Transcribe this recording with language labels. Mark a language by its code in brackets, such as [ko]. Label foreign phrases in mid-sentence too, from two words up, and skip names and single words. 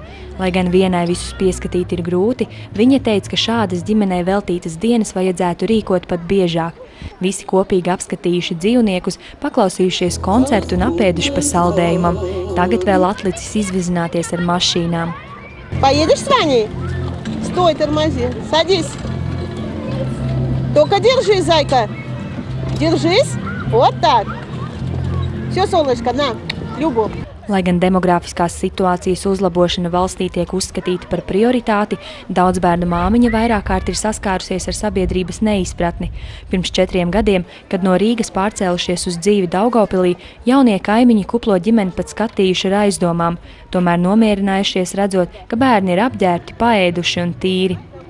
[lv] Lai gan vienai visus pieskatīt ir grūti, viņa teica, ka šādas ģimenei veltītas dienas vajadzētu rīkot pat biežāk. Visi kopīgi apskatījuši dzīvniekus, paklausījušies koncertu un apēduši pa saldējumam. Tagad vēl atlicis izvizināties ar mašīnām. [ru] Поедешь с Ваней? Стой, тормози. Садись. Только держись, зайка. Держись. Вот так. Все, солнышко, на, Любу. [lv] Lai gan demogrāfiskās situācijas uzlabošana valstī tiek uzskatīta par prioritāti, daudz bērnu māmiņa vairāk kārt ir saskārusies ar sabiedrības neizpratni. Pirms 4 gadiem, kad no Rīgas pārcēlušies uz dzīvi Daugavpilī, jaunie kaimiņi kuplo ģimeni pat skatījuši ar aizdomām, tomēr nomierinājušies redzot, ka bērni ir apģērbti, paēduši un tīri.